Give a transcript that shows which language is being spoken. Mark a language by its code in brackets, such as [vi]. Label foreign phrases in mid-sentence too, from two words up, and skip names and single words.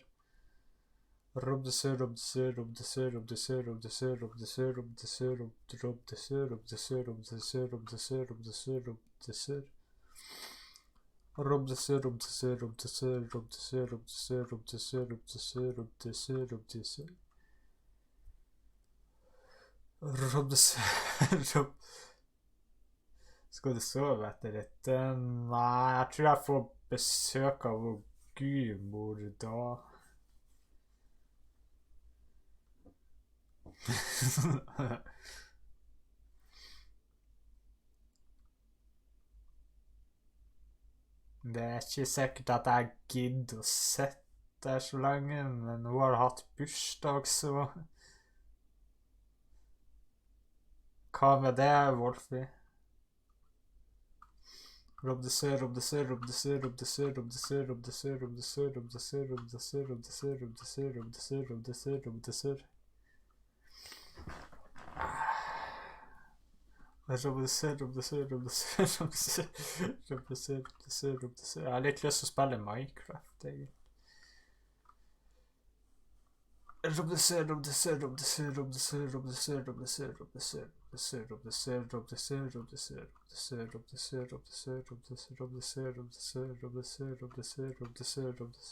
[no] RobTheSir, RobTheSir, RobTheSir, RobTheSir, RobTheSir, RobTheSir, RobTheSir, RobTheSir, RobTheSir, RobTheSir, RobTheSir, RobTheSir, RobTheSir. RobTheSir, RobTheSir, RobTheSir, RobTheSir, RobTheSir, RobTheSir, RobTheSir, RobTheSir, RobTheSir. RobTheSir, Skal du sove etter dette? Nei, jeg tror jeg får besøk av vår gudmor da. Det er ikke sikkert at jeg gidder å sitte der så lenge, men hun har hatt bursdag, så... Hva med det, Wolfie? RobTheSir, RobTheSir, RobTheSir, RobTheSir, RobTheSir, RobTheSir, RobTheSir, RobTheSir, RobTheSir, RobTheSir, RobTheSir, RobTheSir, RobTheSir, RobTheSir. RobTheSir, RobTheSir, RobTheSir, RobTheSir, RobTheSir, RobTheSir, RobTheSir. Jeg har litt lyst til å spille Minecraft, egentlig. RobTheSir, RobTheSir, RobTheSir, RobTheSir, RobTheSir, RobTheSir, RobTheSir, RobTheSir, RobTheSir, RobTheSir, RobTheSir, RobTheSir, RobTheSir, RobTheSir, RobTheSir, RobTheSir, RobTheSir, RobTheSir, RobTheSir, RobTheSir.